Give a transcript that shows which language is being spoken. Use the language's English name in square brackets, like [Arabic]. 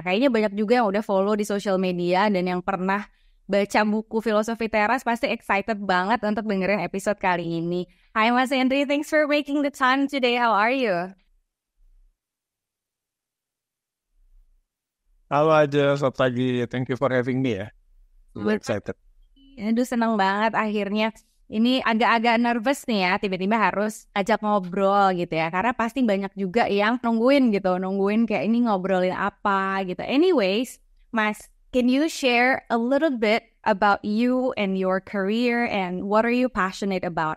[Indonesian] Kayaknya banyak juga yang udah follow di social media dan yang pernah baca buku Filosofi Teras pasti excited banget untuk dengerin episode kali ini. [English] Hi Mas Henry, thanks for making the time today. How are you? [Indonesian] Halo aja, selamat pagi. [English] Thank you for having me ya. I'm excited. [Indonesian] Aduh, seneng banget akhirnya. Ini agak-agak nervous nih ya, tiba-tiba harus ajak ngobrol gitu ya. Karena pasti banyak juga yang nungguin kayak ini ngobrolin apa gitu. [English] Anyways, Mas, can you share a little bit about you and your career and what are you passionate about?